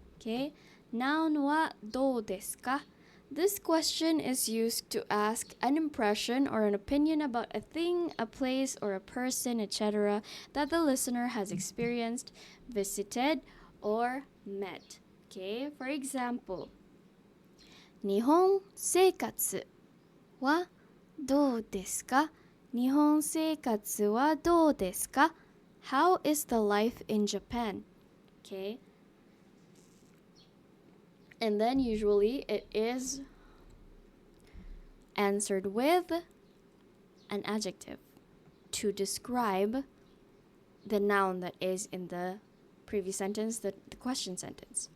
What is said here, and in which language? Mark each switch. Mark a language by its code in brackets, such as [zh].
[en] Okay, noun wa dou desu ka? This question is used to ask an impression or an opinion about a thing, a place, or a person, etc. that the listener has experienced, visited, or met. [ja] Okay, for example, 日本生活はどうですか? 日本生活はどうですか? [en] How is the life in Japan? Okay. And then usually it is answered with an adjective to describe the noun that is in the previous sentence, the question sentence.